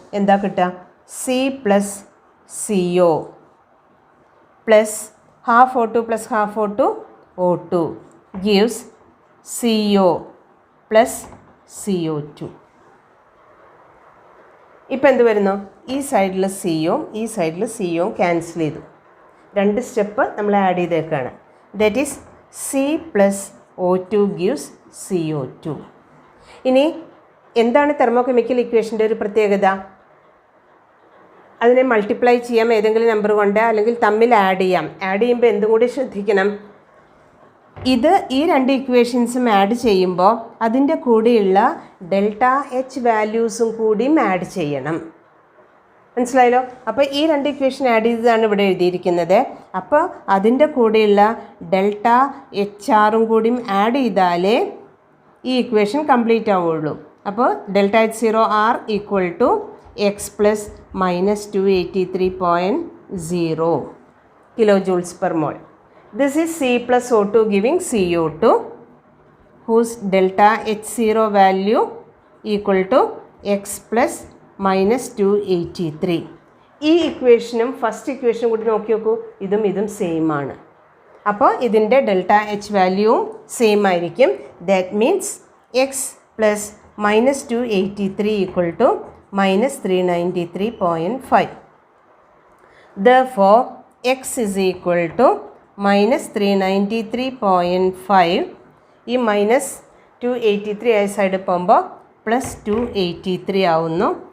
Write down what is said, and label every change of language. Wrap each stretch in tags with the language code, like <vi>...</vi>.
<ml>എന്താ കിട്ടുക? C + CO + ½ O2 + ½ O2 O2 gives CO + CO2. ഇപ്പോൾ എന്ത് വരുന്നു? ഈ സൈഡിൽ സിയും ഈ സൈഡിൽ സിയും ക്യാൻസൽ ചെയ്തു. 2 സ്റ്റെപ്പ് നമ്മൾ add ചെയ്തേക്കാണ്.</ml> <en>That is C + O2 gives CO2.</en> <ml>ഇനി എന്താണ് തെർമോകെമിക്കൽ ഇക്വേഷൻ്റെ ഒരു പ്രത്യേകത? അതിനെ മൾട്ടിപ്ലൈ ചെയ്യാം ഏതെങ്കിലും നമ്പർ കൊണ്ട്, അല്ലെങ്കിൽ തമ്മിൽ ആഡ് ചെയ്യാം. ആഡ് ചെയ്യുമ്പോൾ എന്തും കൂടി ശ്രദ്ധിക്കണം. ഇത് ഈ 2 ഇക്വേഷൻസും ആഡ് ചെയ്യുമ്പോൾ അതിൻ്റെ കൂടെയുള്ള ΔH വാല്യൂസും കൂടിയും ആഡ് ചെയ്യണം. മനസ്സിലായല്ലോ? അപ്പോൾ ഈ 2 ഇക്വേഷൻ ആഡ് ചെയ്തതാണ് ഇവിടെ എഴുതിയിരിക്കുന്നത്. അപ്പോൾ അതിൻ്റെ കൂടെയുള്ള ΔHRും കൂടിയും ആഡ് ചെയ്താലേ ഈ ഇക്വേഷൻ കംപ്ലീറ്റ് ആവുള്ളൂ. അപ്പോൾ ΔH0R = x + -283.0 kJ/mol.</ml> <en>This is C + O2 giving CO2, whose ΔH0 value equal to x plus minus 283.</en> <ml>ഈ ഇക്വേഷനും ഫസ്റ്റ് ഇക്വേഷനും കൂടി നോക്കി നോക്കൂ, ഇതും സെയിം ആണ്. അപ്പോൾ ഇതിൻ്റെ ഡെൽറ്റ എച്ച് വാല്യൂവും സെയിം ആയിരിക്കും.</ml> <en>That means x plus minus 283 equal to minus 393.5. Therefore, x is equal to minus 393.5.</en> <ml>ഈ മൈനസ് 283 ആയ സൈഡ് പോകുമ്പോൾ പ്ലസ് 283 ആവുന്നു.</ml>